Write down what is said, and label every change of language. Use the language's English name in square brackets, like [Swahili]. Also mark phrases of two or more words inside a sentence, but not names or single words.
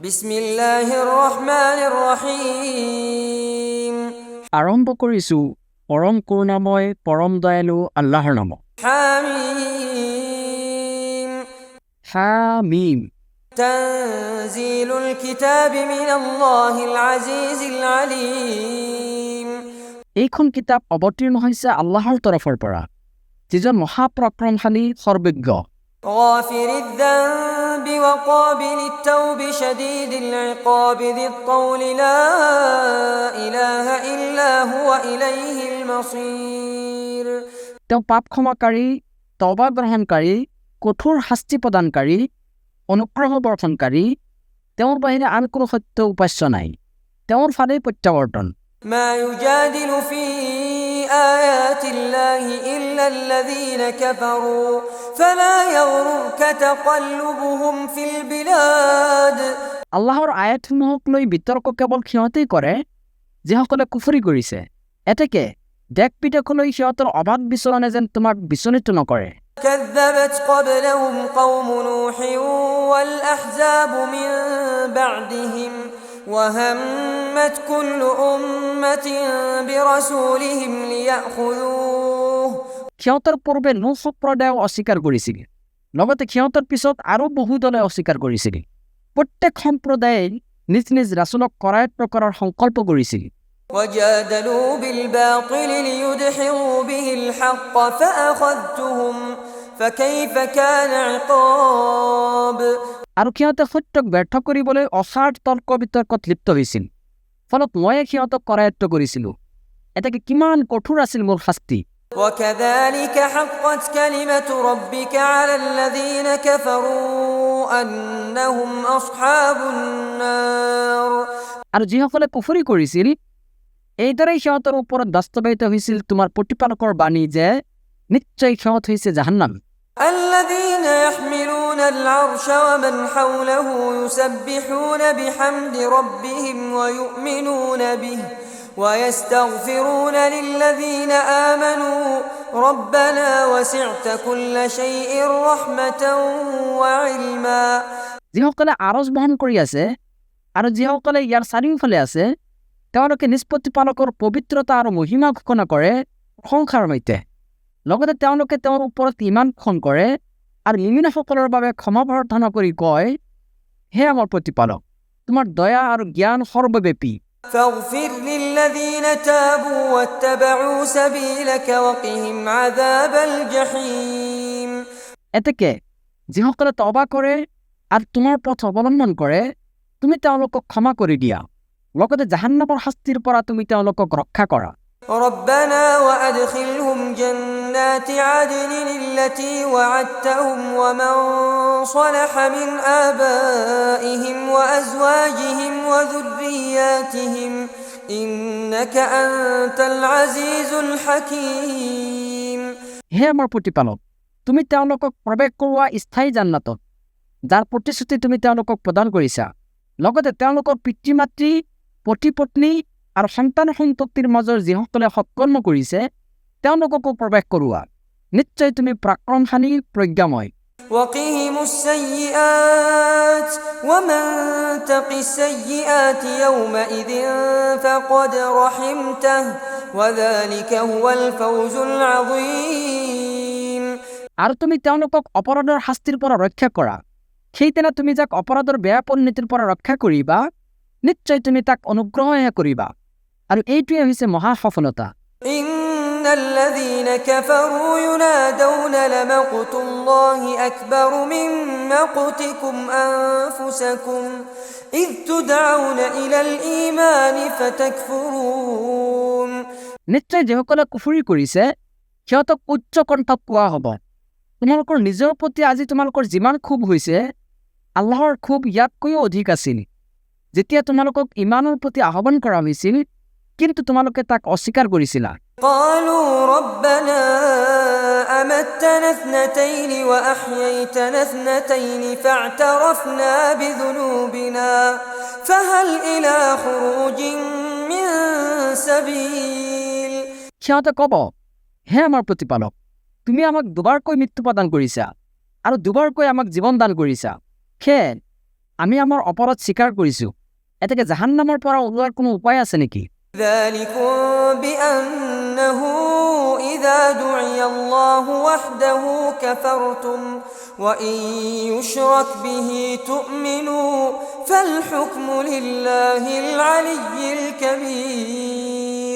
[Arabic] بسم الله الرحمن الرحيم. [Assamese] আৰম্ভ কৰিছোঁ পৰম কৰুণাময় পৰম দয়ালু আল্লাহৰ নামত। [Arabic] হামিম। হামিম। تنزيل الكتاب من الله العزيز العليم. [Assamese] এইখন কিতাপ অৱতীৰ্ণ হৈছে আল্লাহৰ তৰফৰ পৰা, যিজন মহাপৰাক্ৰমশালী সৰ্বজ্ঞ। [Arabic] غافر الذنب وقابل التوب شديد العقاب ذي الطول لا إله إلا هو إليه المصير. [Assamese] তেওঁ পাপ ক্ষমাকাৰী, তওবা গ্ৰহণকাৰী, কঠোৰ শাস্তি প্ৰদানকাৰী, অনুগ্ৰহ বৰ্ষণকাৰী। তেওঁৰ বাহিৰে আন কোনো সত্য উপাস্য নাই, তেওঁৰ ফালেই প্ৰত্যাৱৰ্তন। [Arabic] ما يجادل في آيات الله إلا الذين كفروا فلا يغررك تقلبهم في البلاد. [Assamese] আল্লাহৰ আয়াতসমূহক লৈ বিতৰ্ক কেৱল সিহঁতেই কৰে যিসকলে কুফৰি কৰিছে। এতেকে দেশ বিদেশলৈ সিহঁতৰ অবাধ বিচৰণে যেন তোমাক বিচলিত নকৰে। [Arabic] كذبت قبلهم قوم نوح والأحزاب من بعدهم وهمت كل أمة برسولهم ليأخذوه। [Assamese] সিহঁতৰ পূৰ্বে নূহ সম্প্ৰদায়ও অস্বীকাৰ কৰিছিল, লগতে সিহঁতৰ পিছত আৰু বহু দলে অস্বীকাৰ কৰিছিল। প্ৰত্যেক সম্প্ৰদায়ে নিজ নিজ ৰাছুলক কৰায়ত্ব কৰাৰ সংকল্প কৰিছিল। [Arabic] وجادلوا بالباطل ليدحضوا به الحق فأخذتهم فكيف كان عقاب। [Assamese] আৰু সিহঁতে সত্যক ব্যৰ্থ কৰিবলৈ অসাৰ তৰ্ক বিতৰ্কত লিপ্ত হৈছিল, ফলত ময়ে সিহঁতক কৰায়ত্ব কৰিছিলোঁ। এতেকে কিমান কঠোৰ আছিল মোৰ শাস্তি। [Arabic] وكذلك حقت كلمة ربك على الذين كفروا أنهم أصحاب النار। [Assamese] আৰু যিসকলে কুফৰি কৰিছিল, এইদৰেই সিহঁতৰ ওপৰত বাস্তৱায়িত হৈছিল তোমাৰ প্ৰতিপালকৰ বাণী যে নিশ্চয় সিহঁত হৈছে জাহান্নাম। [Arabic] الذين يحملون العرش ومن حوله يسبحون بحمد ربهم ويؤمنون به ويستغفرون للذين آمنوا ربنا وسعت كل شيء رحمة وعلما। [Assamese] যিসকলে আৰজ বহন কৰি আছে আৰু যিসকলে ইয়াৰ চাৰিওফালে আছে, তেওঁলোকে নিজ প্ৰতিপালকৰ পবিত্ৰতা আৰু মহিমা ঘোষণা কৰে সংসাৰ সৈতে। লগতে তেওঁলোকে তেওঁৰ ওপৰত ইমান পোষণ কৰে আৰু মুমিনসকলৰ বাবে ক্ষমা প্ৰাৰ্থনা কৰি কয়, হে আমাৰ প্ৰতিপালক, তোমাৰ দয়া আৰু জ্ঞান সৰ্বব্যাপী। [Arabic] فاغفر للذين تابوا واتبعوا سبيلك وقهم عذاب الجحيم। [Assamese] এতেকে যিসকলে তওবা কৰে আৰু তোমাৰ পথ অৱলম্বন কৰে, তুমি তেওঁলোকক ক্ষমা কৰি দিয়া, লগতে জাহান্নামৰ শাস্তিৰ পৰা তুমি তেওঁলোকক ৰক্ষা কৰা। [Arabic] ربنا وأدخلهم جنات عدن التي وعدتهم ومن صلح من آبائهم وأزواجهم وذرياتهم إنك أنت العزيز الحكيم। [Assamese] হে আমাৰ প্ৰতিপালক, তুমি তেওঁলোকক প্ৰৱেশ কৰোৱা স্থায়ী জান্নাতত, যাৰ প্ৰতিশ্ৰুতি তুমি তেওঁলোকক প্ৰদান কৰিছা, লগতে তেওঁলোকৰ পিতৃ মাতৃ, পতি পত্নী আৰু সন্তান সন্ততিৰ মাজৰ যিসকলে সৎকৰ্ম কৰিছে তেওঁলোককো প্ৰৱেশ কৰোৱা। নিশ্চয় তুমি পৰাক্ৰমশালী, প্ৰজ্ঞাময়। [Arabic] وقهم السيئات ومن تق السيئات يومئذ فقد رحمته وذلك هو الفوز العظيم। [Assamese] আৰু তুমি তেওঁলোকক অপৰাধৰ শাস্তিৰ পৰা ৰক্ষা কৰা, সেইদিনা তুমি যাক অপৰাধৰ বেয়া পৰিণতিৰ পৰা ৰক্ষা কৰিবা, নিশ্চয় তুমি তাক অনুগ্ৰহহে কৰিবা, আৰু এইটোৱে হৈছে মহা সফলতা। [Arabic] إن الذين كفروا ينادون لمقت الله أكبر من مقتكم أنفسكم إذ تدعون إلى الإيمان فتكفرون। [Assamese] নিশ্চয় যিসকলে কুফৰি কৰিছে সিহঁতক উচ্চ কণ্ঠত কোৱা হ'ব, তোমালোকৰ নিজৰ প্ৰতি আজি তোমালোকৰ যিমান ক্ষোভ হৈছে, আল্লাহৰ ক্ষোভ ইয়াতকৈও অধিক আছিল যেতিয়া তোমালোকক ইমানৰ প্ৰতি আহ্বান কৰা হৈছিল, কিন্তু তোমালোকে তাক অস্বীকাৰ কৰিছিলা। [Arabic] قالوا ربنا أمتنا اثنتين وأحييتنا اثنتين فاعترفنا بذنوبنا فهل إلى خروج من سبيل। [Assamese] সিহঁতে ক'ব, হে আমাৰ প্ৰতিপালক, তুমি আমাক দুবাৰকৈ মৃত্যু প্ৰদান কৰিছা আৰু দুবাৰকৈ আমাক জীৱন দান কৰিছা। সেয়ে আমি আমাৰ অপৰাধ স্বীকাৰ কৰিছোঁ এতেকে জাহান্নামৰ পৰা ওলোৱাৰ কোনো উপায় আছে নেকি [Arabic] ذلكم بأنه إذا دعي الله وحده كفرتم وإن يشرك به تؤمنوا فالحكم لله العلي الكبير